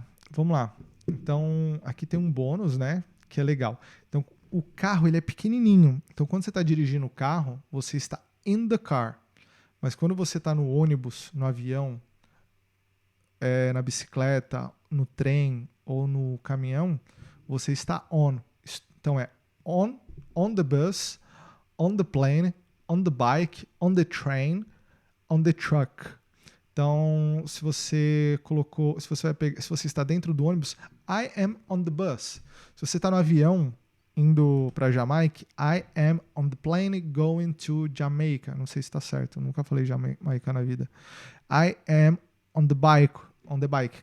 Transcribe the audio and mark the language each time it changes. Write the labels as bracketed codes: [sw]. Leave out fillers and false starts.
[pt] Vamos lá. Então, aqui tem um bônus, né? Que é legal. Então, o carro ele é pequenininho. Então, quando você está dirigindo o carro, você está [en] in the car. [pt] Mas quando você está no ônibus, no avião, na bicicleta, no trem ou no caminhão, você está on. [en] Então, é on the bus, on the plane, on the bike, on the train, on the truck. [pt] Então, se você está dentro do ônibus, [en] I am on the bus. [pt] Se você está no avião indo para Jamaica, [en] I am on the plane going to Jamaica. [pt] Não sei se está certo, eu nunca falei Jamaica na vida. [en] I am on the bike. On the bike.